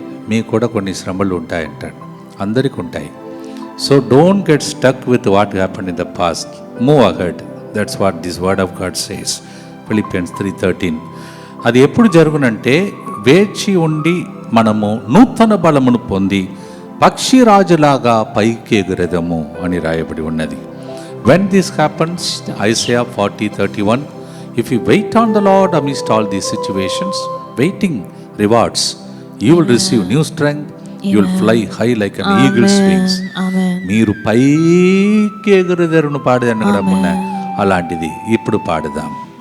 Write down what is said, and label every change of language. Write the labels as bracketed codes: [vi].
[te] మీకు కూడా కొన్ని శ్రమలు ఉంటాయంటాడు. అందరికీ ఉంటాయి. [en] So don't get stuck with what happened in the past, move ahead. That's what this word of God says, Philippians 3:13. [te] అది ఎప్పుడు జరుగునంటే వేచి ఉండి మనము నూతన బలమును పొంది పక్షిరాజులాగా పైకి ఎగురెదము అని రాయబడి ఉన్నది. [en] When this happens, Isaiah 40:31, if you wait on the Lord amidst all these situations, waiting rewards. You will receive new strength. You will fly high like an eagle's wings. [te] మీరు పైకి ఎగురుదరును పాడదని కూడా మొన్న అలాంటిది ఇప్పుడు పాడదాం.